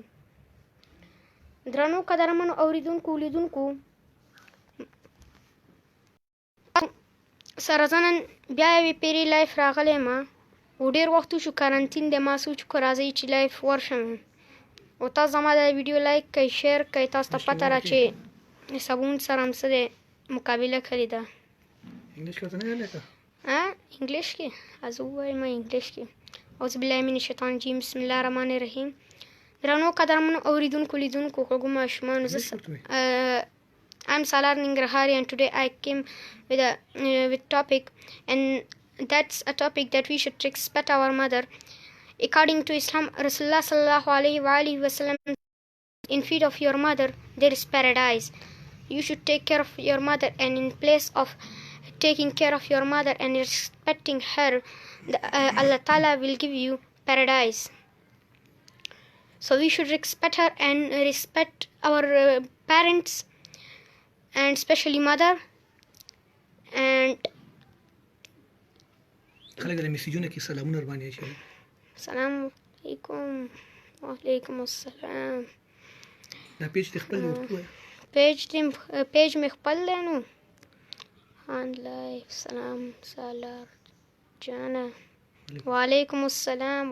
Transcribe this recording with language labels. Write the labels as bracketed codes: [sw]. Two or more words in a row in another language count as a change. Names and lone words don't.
[ps] درنو قدرمنو اوریدونکو لیدونکو، سره زه نن بیا یوې پیرې لایف راغلی یم او ډېر وخت وشو کارنتین دی. ما سوچ وکړو راځئ چې لایف ورشم او تاسو زما دا ویډیو لایک کړئ، شیر کړئ. تاسو ته پته را چې صابون سره هم څه دی مقابله کړې ده. انګلیش کې څه نه لیکه؟ انګلیش کې زه ووایم انګلیش کې. [ar] اعوذ بالله من الشیطان الرجیم، بسم الله الرحمن الرحیم. [ps] درنو قدرمنو اوریدونکو لیدونکو خوږو ماشومانو، زه [en] I'm Salar Nangrahary and today I came with topic, and that's a topic that we should respect our mother. According to Islam, Rasulullah [ar] صلى الله عليه وسلم, [en] in feet of your mother there is paradise. You should take care of your mother, and in place of taking care of your mother and respecting her, Allah Ta'ala will give you paradise. So we should respect her and respect our parents, and especially mother. And [ps] خلک د میسیجونه کې سلامونه ورباندې شي. [ar] السلام علیکم. وعلیکم السلام. [ps] دا پیج دې خپل ورته پیج مې خپل دی نو [en] on live. [ps] سلام سالار جانا. [ar] وعلیکم السلام.